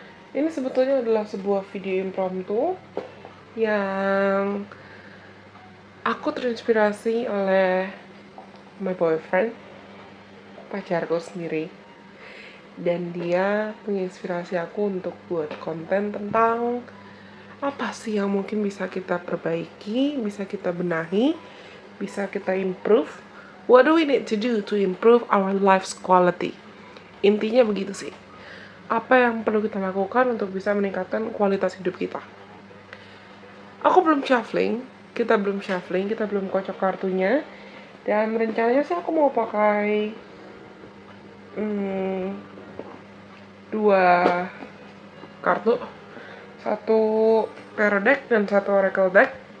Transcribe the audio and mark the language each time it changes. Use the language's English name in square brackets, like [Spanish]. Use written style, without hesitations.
[Indonesian] Ini sebetulnya adalah sebuah video impromptu yang aku terinspirasi oleh [English] my boyfriend, [Indonesian] pacarku sendiri. Dan dia menginspirasi aku untuk buat konten tentang apa sih yang mungkin bisa kita perbaiki, bisa kita benahi, bisa kita improve. [English] What do we need to do to improve our life's quality? [Indonesian] Intinya begitu sih. Apa yang perlu kita lakukan untuk bisa meningkatkan kualitas hidup kita? Aku belum shuffling, kita belum kocok kartunya. Dan rencananya sih aku mau pakai 2 kartu, satu tarot deck dan satu oracle deck.